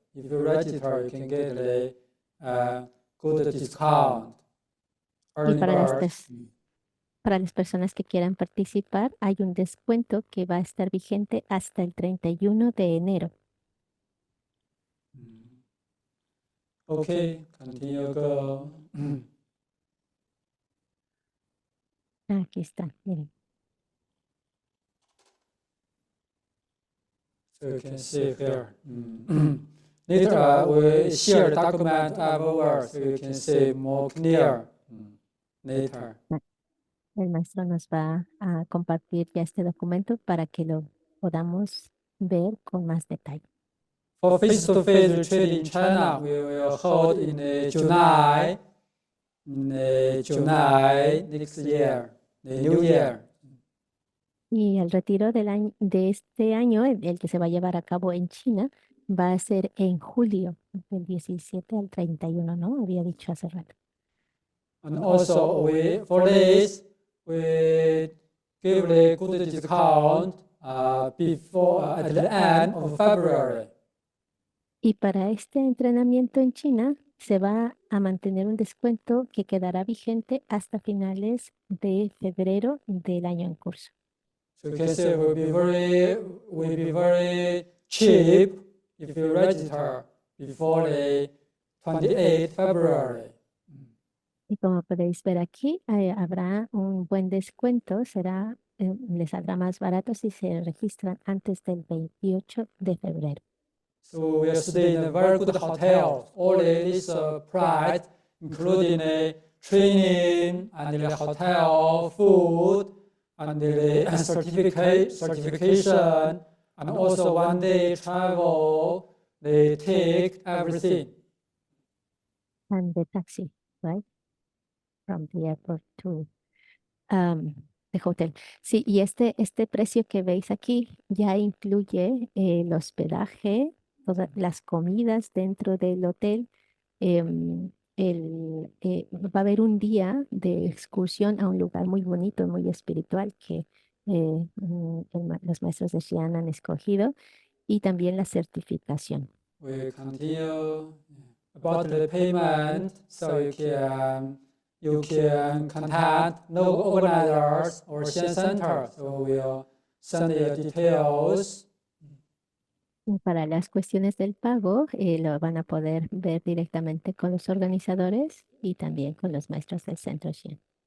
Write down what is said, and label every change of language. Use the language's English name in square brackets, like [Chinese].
[English] If you register, you can get a good discount. [Spanish] Y para las personas que quieran participar, hay un descuento que va a estar vigente hasta el 31 de enero. [English] Okay, continue go. [Spanish] Aquí está, miren. [English] So you can see here. Later, we share the document over, so you can see more clear later. [Spanish] El maestro nos va a compartir ya este documento para que lo podamos ver con más detalle. [English] For face-to-face retreat in China, we will hold in July July next year, the New Year. [Spanish] Y el retiro de este año, el que se va a llevar a cabo en China, va a ser en julio, del 17 al 31, ¿no? Había dicho hace rato. [English] And also, for this, we give a good discount at the end of February. [Spanish] Y para este entrenamiento en China se va a mantener un descuento que quedará vigente hasta finales de febrero del año en curso. [English] So you can say it will be very cheap if you register before the 28th February. [Spanish] Y como podéis ver aquí, habrá un buen descuento, les saldrá más barato si se registran antes del 28 de febrero. [English] So we are staying in a very good hotel. All this price, including the training and the hotel food and the certification, and also 1 day travel. They take everything. And the taxi, right? From the airport to the hotel. [Spanish] Sí, y este precio que veis aquí ya incluye el hospedaje, todas las comidas dentro del hotel. Va a haber un día de excursión a un lugar muy bonito, muy espiritual que los maestros de Xi'an han escogido, y también la certificación. [English] We continue about the payment, so you can contact no organizers or Xi'an Center. So we'll send you details. [Spanish] Y para las cuestiones del pago, lo van a poder ver directamente con los organizadores y también con los maestros del Centro Xi'an.